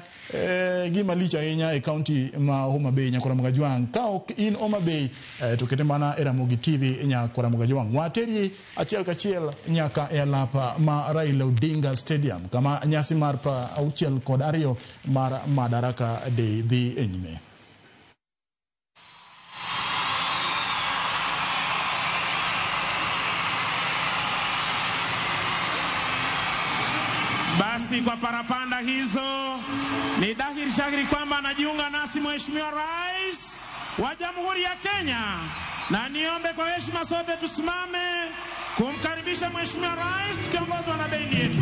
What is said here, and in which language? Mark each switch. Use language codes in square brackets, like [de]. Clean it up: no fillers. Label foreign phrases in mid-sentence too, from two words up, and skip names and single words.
[luo] gima lich ahinya e county ma Homa Bay nyakora Magajwang ka ok in Homa Bay to kete mana e Ramogi TV nyakora Magajwang wateri achiel kachiel nyaka e alapa ma Raila Odinga Stadium kama nyasi mar auchiel kod ariyo mar Madaraka Day dhi e nyime. [sw] Basi kwa parapanda hizo ni dhahiri shahiri kwamba anajiunga nasi Mheshimiwa Rais wa Jamhuri ya Kenya, na niombe kwa heshima sote tusimame kumkaribisha Mheshimiwa Rais tukiongozwa na bendi yetu.